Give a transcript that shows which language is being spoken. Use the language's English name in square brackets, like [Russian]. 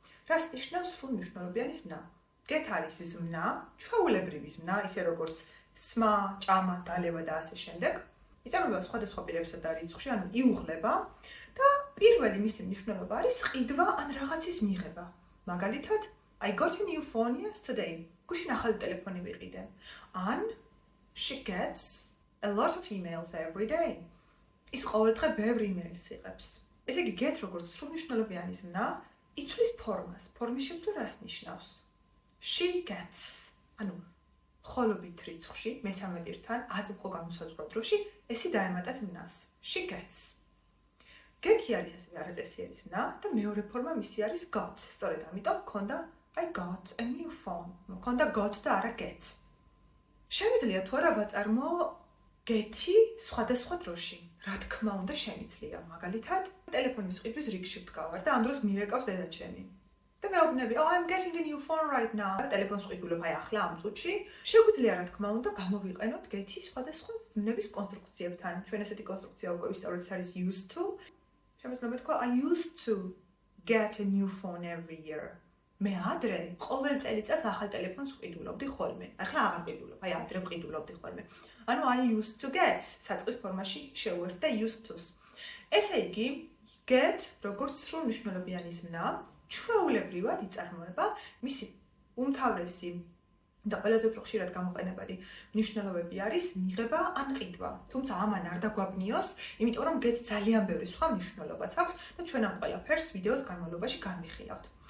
[Georgian] რას ნიშნავს სრულმმნიშვნელობიანი ზმნა? get არის ზმნა, ჩვეულებრივი ზმნა, ისე როგორც სმა, ჭამა, დალევა და ასე შემდეგ. იწარმოება სხვადასხვა პირებსა და რიცხვში, ანუ იუღლება და პირველი მისი მნიშვნელობა არის ყიდვა ან რაღაცის მიღება. მაგალითად, [English] I got a new phone yesterday. [Georgian] გუშინ ახალი ტელეფონი ვიყიდე. ან [English] she gets a lot of emails every day. [Georgian] ის ყოველდღე ბევრი email-ს იღებს. ესე იგი, get როგორც სრულმნიშვნელობიანი ზმნა იცვლის ფორმას. ფორმის შეცვლა რას ნიშნავს? [English] She gets. [Georgian] ანუ ხოლობით რიცხვში, მესამე პირთან, აწმყო განუსაზღვრო დროში, ესი დაემატა ზმნას. She gets. Get-ი არის ასევე არაწესიერი ზმნა და მეორე ფორმა მისი არის got. სწორედ ამიტომ გქონდა [English] I got a new phone. [Georgian] მქონდა got და არა get. შემიძლია თუ არა ვაწარმო get-ი სხვადასხვა დროში. რა თქმა უნდა შემიძლია. მაგალითად, ტელეფონის ყიდვის რიგში ვდგავარ და ამ დროს მირეკავს დედაჩემი. და მეუბნები, [English] oh, I'm getting a new phone right now. [Georgian] ტელეფონს ვყიდულობ აი ახლა ამ წუთში. შეგვიძლია რა თქმა უნდა გამოვიყენოთ get-ი სხვადასხვა ზმნების კონსტრუქციებთან. ჩვენ ესეთი კონსტრუქცია უკვე ვისწავლეთ, ეს არის used to. შემიძლია თქვა [English] I used to get a new phone every year. [Georgian] მე ადრე ყოველ წელიწადს ახალ ტელეფონს ვყიდულობდი ხოლმე. ახლა აღარ ვყიდულობ, აი ადრე ვყიდულობდი ხოლმე. ანუ [English] I used to get [Georgian] საწყის ფორმაში შევერთდა used to-ს. ესე იგი, get როგორც სრულმნიშვნელობიანი ზმნა, ჩვეულებრივად იწარმოება მისი უმთავრესი და ყველაზე უფრო ხშირად გამოყენებადი მნიშვნელობები არის მიღება ან ყიდვა. თუმცა ამან არ დაგვაბნიოს, იმიტომ რომ get ძალიან ბევრი სხვა მნიშვნელობაც აქვს და ჩვენ ამ ყველაფერს ვიდეოს განმავლობაში განვიხილავთ.